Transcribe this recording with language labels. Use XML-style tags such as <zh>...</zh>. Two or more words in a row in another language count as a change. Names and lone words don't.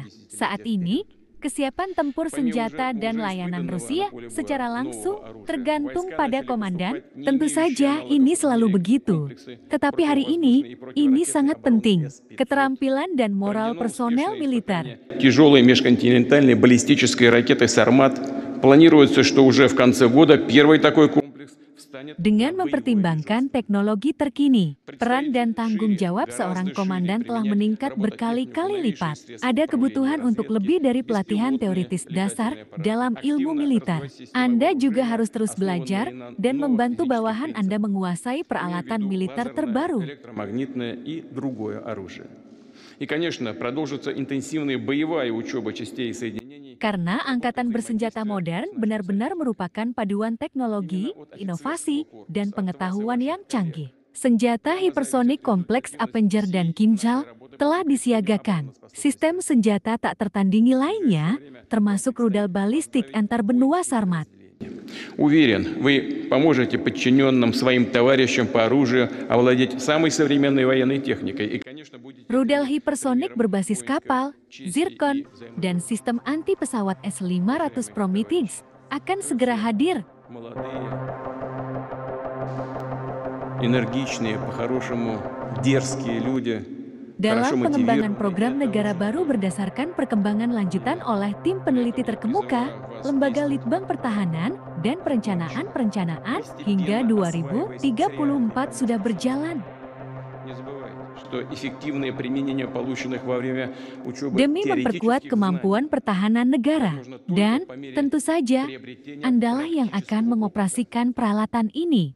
<id>Saat ini, kesiapan tempur senjata dan layanan Rusia secara langsung tergantung pada komandan. Tentu saja ini selalu begitu. Tetapi hari ini sangat penting. Keterampilan dan moral personel militer.</id> <ru>Тяжелой межконтинентальной баллистической ракетой «Сармат» планируется, что уже в конце года первый такой комплекс.</ru> <id>Dengan mempertimbangkan teknologi terkini, peran dan tanggung jawab seorang komandan telah meningkat berkali-kali lipat. Ada kebutuhan untuk lebih dari pelatihan teoritis dasar dalam ilmu militer. Anda juga harus terus belajar dan membantu bawahan Anda menguasai peralatan militer terbaru.</id> <ru>И, конечно, продолжится интенсивная боевая учеба частей и соединений.</ru> <id>Karena angkatan bersenjata modern benar-benar merupakan paduan teknologi, inovasi, dan pengetahuan yang canggih. Senjata hipersonik kompleks Avenger dan Kinjal telah disiagakan. Sistem senjata tak tertandingi lainnya, termasuk rudal balistik antar benua Sarmat.</id> <ru>Уверен, вы поможете подчиненным своим товарищам по оружию овладеть самой современной военной техникой. И, конечно, будете...</ru> <id>Rudal hipersonik berbasis kapal, Zircon, dan sistem anti pesawat S-500 Prometheus akan segera hadir.</id> <ru>Энергичные, по-хорошему, дерзкие люди.</ru> <id>Dalam pengembangan program negara baru berdasarkan perkembangan lanjutan oleh tim peneliti terkemuka, Lembaga Litbang Pertahanan, dan perencanaan hingga 2034 sudah berjalan. Demi memperkuat kemampuan pertahanan negara, dan tentu saja, Andalah yang akan mengoperasikan peralatan ini.</id>